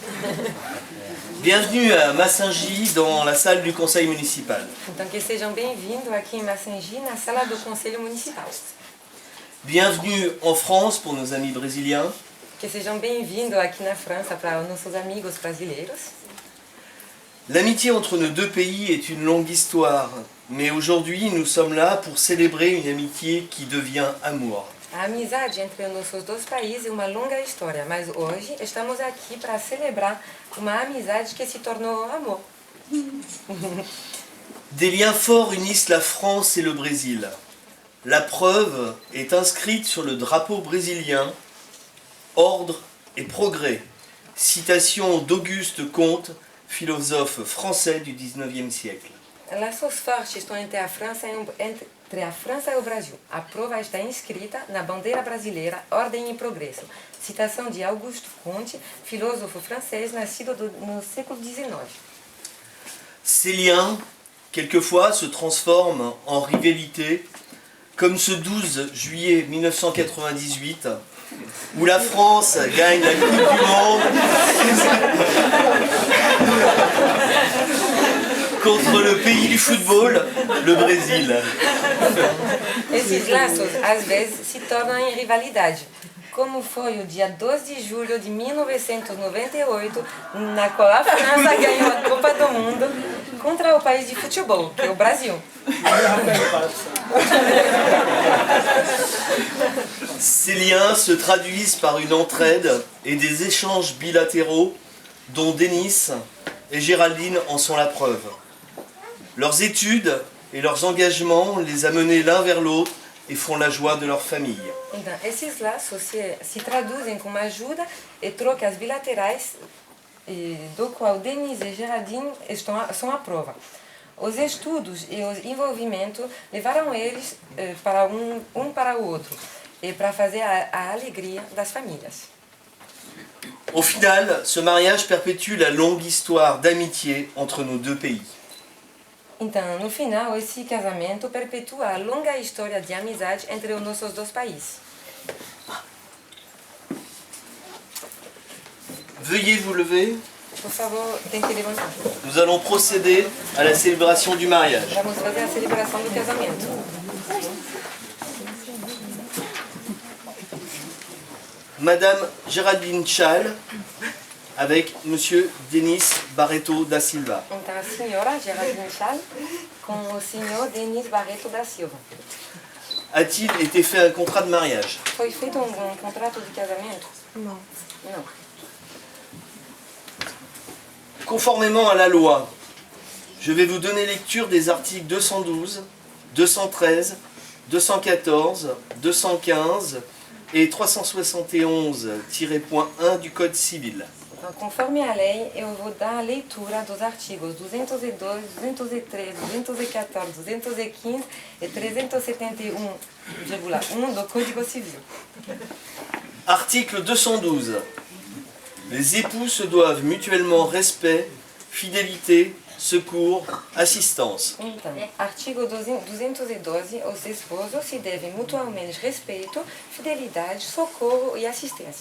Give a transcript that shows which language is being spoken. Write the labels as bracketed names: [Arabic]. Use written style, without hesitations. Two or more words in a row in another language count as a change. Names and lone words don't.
[French] Bienvenue à Massingy dans la salle du conseil municipal. [Portuguese] Então, que sejam bem-vindos aqui em Massingy, na sala do Conselho Municipal. [French] Bienvenue en France pour nos amis brésiliens. [Portuguese] Que sejam bem-vindos aqui na França para os nossos amigos brasileiros. [French] L'amitié entre nos deux pays est une longue histoire, mais aujourd'hui nous sommes là pour célébrer une amitié qui devient amour. [Portuguese] A amizade entre os nossos dois países é uma longa história, mas hoje estamos aqui para celebrar uma amizade que se tornou amor. [French] Des liens forts unissent la France et le Brésil. La preuve est inscrite sur le drapeau brésilien, ordre et progrès. Citation d'Auguste Comte, philosophe français du XIXe siècle. [Portuguese] Laços fortes estão entre a França e o Brasil. A prova está inscrita na bandeira brasileira, ordem e progresso. Citação de Auguste Comte, filósofo francês nascido no século XIX. [French] Ces liens, quelquefois, se transforment en rivalité, comme ce 12 juillet 1998, où la France gagne la Coupe du Monde contre le pays du football, le Brésil. [Portuguese] Esses laços, às vezes, se tornam em rivalidade, como foi o dia 12 de julho de 1998, na qual a França ganhou a Copa do Mundo contra o país de futebol, que é o Brasil. [French] Ces liens se traduisent par une entraide et des échanges bilatéraux dont Denis et Géraldine en sont la preuve. Leurs études et leurs engagements les a menés l'un vers l'autre et font la joie de leur famille. [Portuguese] Então, esses laços se traduzem como ajuda e trocas bilaterais, do qual Denise e Geraldine são a prova. Os estudos e o envolvimento levaram eles para para o outro e para fazer a alegria das famílias. [French] Au final, ce mariage perpétue la longue histoire d'amitié entre nos deux pays. [Portuguese] Então, no final, esse casamento perpetua a longa história de amizade entre os nossos dois países. [French] Veuillez vous lever. [Portuguese] Por favor, tem que levantar. [French] Nous allons procéder à la célébration du mariage. [Portuguese] Vamos fazer a celebração do casamento. [French] Madame Géraldine Schall avec Monsieur Denis Barreto da Silva. [Portuguese] Então, a senhora Geraldine Schall com o senhor Denis Barreto da Silva. [French] A-t-il été fait un contrat de mariage? [Portuguese] Foi feito contrato de casamento? [French] Non. [Portuguese] Não. [French] Conformément à la loi, je vais vous donner lecture des articles 212, 213, 214, 215 et 371-1 du Code civil. [Portuguese] Então, conforme a lei, eu vou dar a leitura dos artigos 212, 213, 214, 215 e 371,1 do Código Civil. [French] Article 212. Les époux se doivent mutuellement respect, fidélité, secours, assistance. [Portuguese] Então, artigo 212, os esposos se devem mutuamente respeito, fidelidade, socorro e assistência.